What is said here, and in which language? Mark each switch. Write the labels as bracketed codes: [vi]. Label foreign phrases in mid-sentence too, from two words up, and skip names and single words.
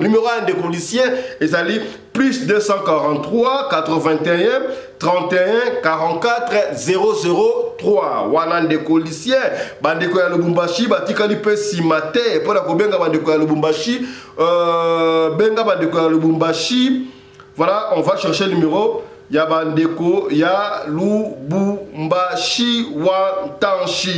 [ln] Numéro 1 ndeko Lucien ezali plus 243 81 31 44 003 wana ndeko Lucien. Bandeko ya Lubumbashi batikali pe simate [fr] pour la [ln] kobenga bandeko ya Lubumbashi benga bandeko ya Lubumbashi. [fr] Voilà, on va chercher le numéro [ln] ya bandeko ya [fr] Lubumbashi Wantanshi.